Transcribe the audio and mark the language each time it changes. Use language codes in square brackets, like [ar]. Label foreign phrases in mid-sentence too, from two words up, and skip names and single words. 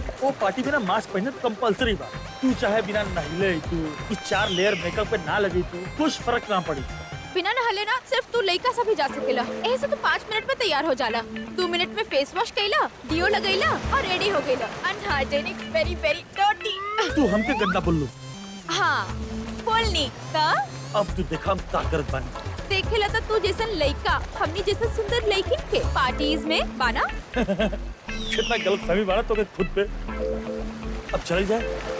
[bho] वो पार्टी में ना मास्क पहनना कंपलसरी बा। तू चाहे बिना नहिले तू ई 4 [en] layer makeup [bho] पे ना लगी तू कुछ फर्क ना पड़ी। बिना नहले ना सिर्फ तू लड़का सा भी जा सकेला। ऐसे तो 5 मिनट में तैयार हो जाला। 2 मिनट में [en] face wash [bho] कैला, डियो लगैला और रेडी हो गईला। [en] अनहाइजीनिक, Very very dirty. [bho] तू हमके गंदा बोल लो। हाँ, बोलनी ता अब तू देखा हम का करत बानी। देखेला तो तू जैसन लड़का हमनी जैसन सुंदर लड़की के पार्टीज में बाना। कितना गलत फहमी बाना तो खुद पे। अब चल जाए।